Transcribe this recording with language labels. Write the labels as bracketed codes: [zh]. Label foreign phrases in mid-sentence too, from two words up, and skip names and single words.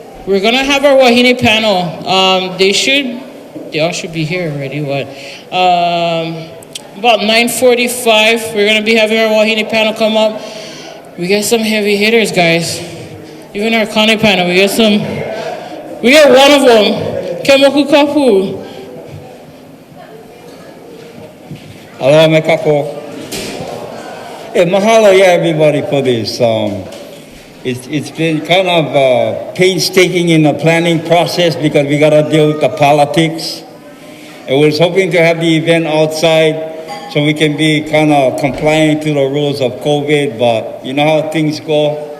[en] we're gonna have our wahine panel. They all should be here already. About 9:45, we're gonna be having our wahine panel come up. We got some heavy hitters, guys. Even our Kane panel, we got one of them, Keaaumoku Kapu. [haw] Aloha me Kākou. [en] Hey, mahalo, everybody for this. It's been kind of painstaking in the planning process because we got to deal with the politics. And we're hoping to have the event outside so we can be kind of compliant to the rules of COVID, but you know how things go.